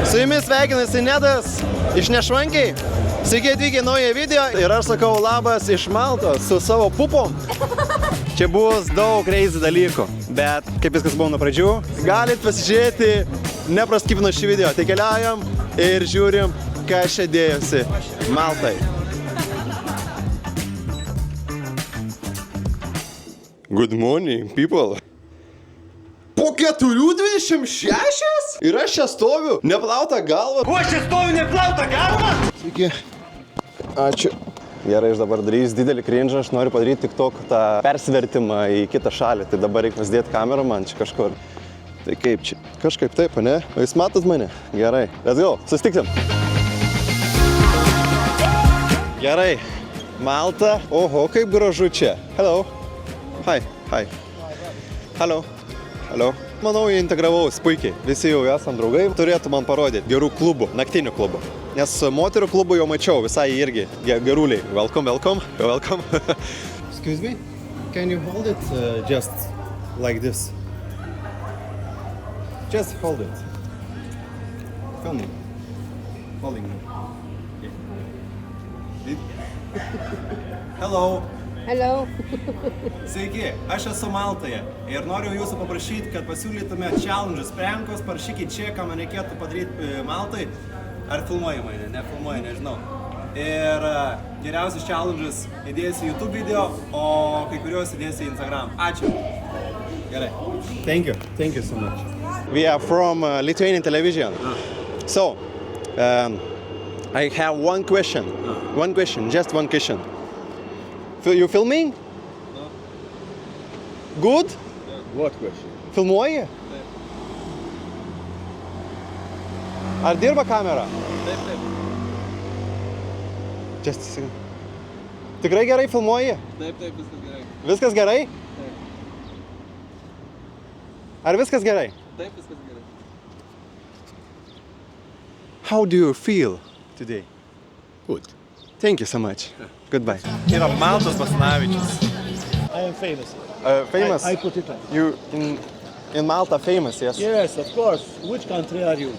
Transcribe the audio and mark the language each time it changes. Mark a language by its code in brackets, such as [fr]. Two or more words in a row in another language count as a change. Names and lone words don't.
[lt] Su jumis sveikinasi Nedas iš Nešvankiai. Sveiki atvykę naują video ir aš sakau labas iš Maltos su savo pupom. Čia bus daug crazy dalykų, bet kaip viskas buvo nuo pradžių, galit pasižiūrėti nepraskipinus šį video. Tai keliaujam ir žiūrim, kas čia dėjosi Maltai. [en] Good morning, people. [lt] Po 4:26? Ir aš čia stoviu, neplauta galva. Ko aš čia stoviu, neplauta galva? Sveiki. Ačiū. Gerai, aš dabar darysiu didelį cringe, aš noriu padaryti tik tokį tą persivertimą į kitą šalį. Tai dabar reikia pasidėti kamerą man čia kažkur. Tai kaip čia? Kažkaip taip, ne? O jūs matot mane? Gerai. [en] Let's go. [lt] Susitiksim. Gerai. Malta. Oho, kaip gražu čia. [en] Hello. Hi. Hi. Hello. Hello. [lt] Manau, integravausi puikiai. Visi jau esam draugai. Turėtų man parodyti gerų klubų, naktinių klubų. Nes moterų klubų jau mačiau, visai irgi geruliai. [en] Welcome, welcome, welcome. Excuse me, can you hold it just like this? Just hold it. Film me. Holding me. Hello. Hello. [lt] Sveiki, aš esu Maltoje ir noriu jūsų paprašyti, kad pasiūlytumėt challenges, prankus, parašykit čia, ką man reikėtų padaryti Maltai. Ar filmuoji mane, nefilmuoji, nežinau. Ir geriausius challenges įdėsiu YouTube video, o kai kuriuos įdėsiu į Instagram. Ačiū. Gerai. [en] Thank you so much. We are from Lithuanian television. So, I have one question. One question, just one question. You filming? No. Good? What question? [lt] Filmuoji? Ar dirba kamera? Taip. [en] Just a second. [lt] Tikrai gerai filmuoji? Taip, viskas gerai. Viskas gerai? Taip. Ar viskas gerai? Taip, viskas gerai. [en] How do you feel today? Good. Thank you so much. Goodbye. [lt] Yra Maltas Basanavičius. [en] I am famous. Famous? I put it on. You in Malta famous, yes? Yes, of course. Which country are you?